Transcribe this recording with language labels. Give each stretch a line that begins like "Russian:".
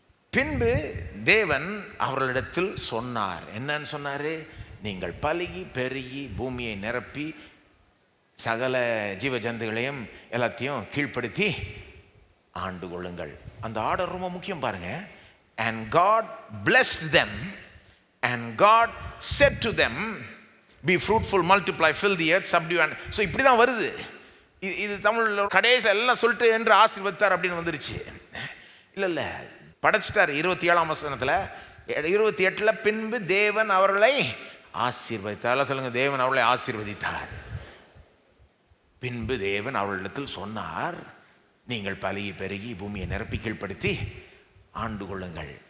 Tamil: பின்பு தேவன் அவர்களிடத்தில் சொன்னார். என்னன்னு சொன்னாரு? நீங்கள் பலுகி பெருகி பூமியை நிரப்பி சகல ஜீவ ஜந்துகளையும் எல்லாத்தையும் கீழ்ப்படுத்தி ஆண்டு கொள்ளுங்கள். அந்த ஆர்டர் ரொம்ப முக்கியம் பாருங்க.
English: And God blessed them and God said to them, be fruitful, multiply, fill the earth, subdue and.
Tamil: So இப்படி தான் வருது. இது தமிழில் கடைசி எல்லாம் சொல்லிட்டு என்று ஆசீர்வதித்தார் அப்படின்னு வந்துருச்சு. இல்லை, படைச்சிட்டார் 27ஆம் வசனத்தில். 28 பின்பு தேவன் அவர்களை ஆசீர்வதித்தார். சொல்லுங்க, தேவன் அவர்களை ஆசீர்வதித்தார். பின்பு தேவன் அவர்களிடத்தில் சொன்னார், நீங்கள் பலுகி பெருகி பூமியை நிரப்பி கீழ்ப்படுத்தி ஆண்டு கொள்ளுங்கள்.